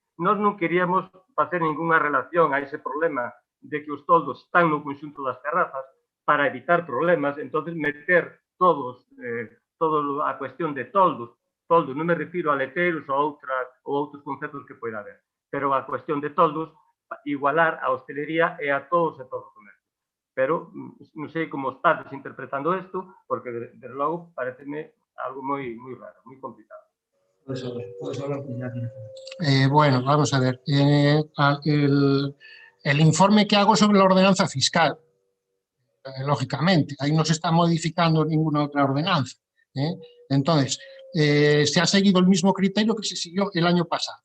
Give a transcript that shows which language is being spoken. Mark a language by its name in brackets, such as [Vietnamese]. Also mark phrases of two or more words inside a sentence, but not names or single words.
[Galician] Nós non queríamos facer ninguna relación a ese problema de que os toldos están no conxunto das terrazas para evitar problemas, entón meter toda a cuestión de toldos, non me refiro a leteiros ou outros conceptos que poida haber, pero a cuestión de toldos, igualar a hostelería e a todos e todo o comercio. Pero non sei como estás interpretando isto, porque, desde logo, pareceme algo moi raro, moi complicado. [Spanish] Puedes hablar con Iñaki. Bueno, vamos a ver. El informe que hago sobre la ordenanza fiscal, lógicamente, ahí no se está modificando ninguna otra ordenanza. Entonces, se ha seguido el mismo criterio que se siguió el año pasado.